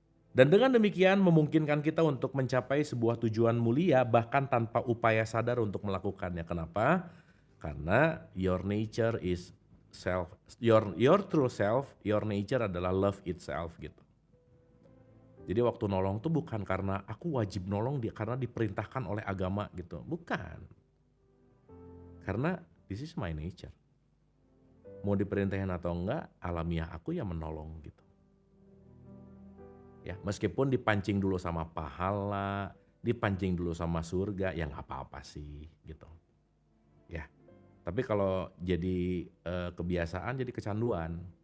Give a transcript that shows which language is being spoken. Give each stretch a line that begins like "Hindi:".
Indonesian: Dan dengan demikian memungkinkan kita untuk mencapai sebuah tujuan mulia bahkan tanpa upaya sadar untuk melakukannya. Kenapa? Karena
English: your nature is self, your true self, your nature
Indonesian: adalah
English: love itself
Indonesian: gitu. Jadi waktu nolong tuh bukan karena aku wajib nolong dia karena diperintahkan oleh agama gitu, bukan. Karena
English: this is my nature.
Indonesian: Mau diperintahin atau enggak, alamiah aku yang menolong gitu. Ya, meskipun dipancing dulu sama pahala, dipancing dulu sama surga, ya nggak apa-apa sih gitu. Ya, tapi kalau jadi kebiasaan jadi kecanduan.